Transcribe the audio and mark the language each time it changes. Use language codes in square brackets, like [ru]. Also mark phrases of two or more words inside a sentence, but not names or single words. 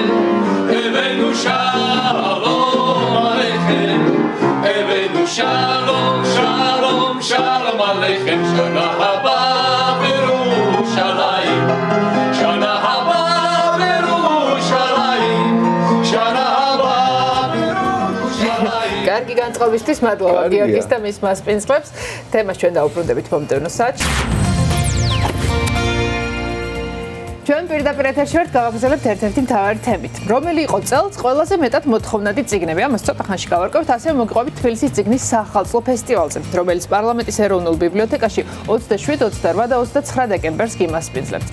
[he] הבאנו שלום עליכם, הבאנו שלום, שלום, שלום עליכם, שנה הבאה ירושלים, שנה הבאה ירושלים, שנה הבאה ירושלים. [ka] კარგი განწყობისთვის მადლობა გიორგის და მის მასპინძლებს. თემას ჩვენ დაუბრუნდებით მომდევნო საათში. ჩვენ პირდაპირ ეთერში ვართ გავაგრძელებთ ერთ-ერთი მთავარი თემით. რომელი იყო წელს ყველაზე მეტად მოთხოვნადი წიგნები? ამას ცოტა ხანში გავარკვევთ, ასევე მოგიყვებით თბილისის წიგნის სახალხო ფესტივალზე, რომელიც პარლამენტის ეროვნულ ბიბლიოთეკაში 27, 28 და 29 დეკემბერს გიმასპინძლებთ.